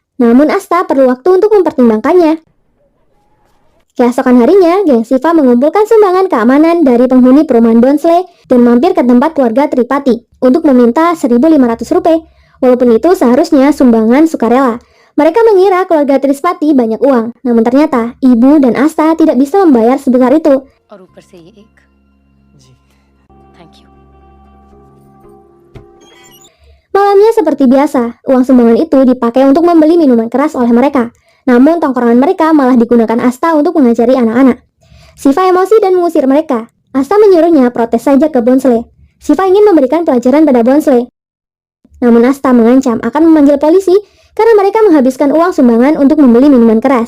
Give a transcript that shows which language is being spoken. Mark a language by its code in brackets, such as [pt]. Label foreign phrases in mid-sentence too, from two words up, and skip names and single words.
[id] Namun Asta perlu waktu untuk mempertimbangkannya. Keesokan harinya, geng Siva mengumpulkan sumbangan keamanan dari penghuni perumahan Bonsle dan mampir ke tempat keluarga Tripati untuk meminta 1.500 rupiah. Walaupun itu seharusnya sumbangan sukarela. Mereka mengira keluarga Tripati banyak uang, namun ternyata ibu dan Asta tidak bisa membayar sebesar itu. [hi] और ऊपर से ये एक [en] thank you. [id] Malamnya seperti biasa, uang sumbangan itu dipakai untuk membeli minuman keras oleh mereka. Namun tongkrongan mereka malah digunakan Asta untuk mengajari anak-anak. Siva emosi dan mengusir mereka. Asta menyuruhnya protes saja ke Bonsle. Siva ingin memberikan pelajaran pada Bonsle. Namun Asta mengancam akan memanggil polisi karena mereka menghabiskan uang sumbangan untuk membeli minuman keras.